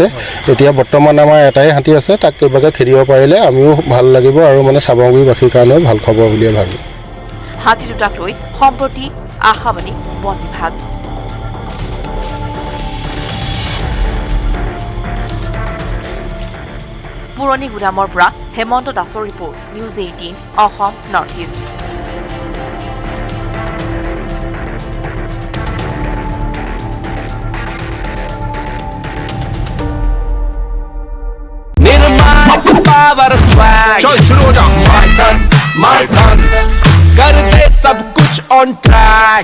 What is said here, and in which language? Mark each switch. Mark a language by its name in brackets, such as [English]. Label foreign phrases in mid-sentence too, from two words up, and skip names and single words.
[Assamese] এতিয়া বৰ্তমান আমাৰ এটাই হাতী আছে, তাক কেইবাকে খেদিব পাৰিলে আমিও ভাল লাগিব আৰু মানে চামগুৰিবাসীৰ কাৰণেও ভাল খবৰ বুলিয়ে ভাবিম। হাতী দুটাক লৈ সম্প্ৰতি আশাবাদী বন বিভাগ। পুৰণি গুদামৰ পৰা হেমন্ত দাসৰ ৰিপৰ্ট, নিউজ 18 অসম নৰ্থ ইষ্ট। [Hindi] चल शुरू हो जा। [English] my turn [Hindi] कर दे सब कुछ [English] on track.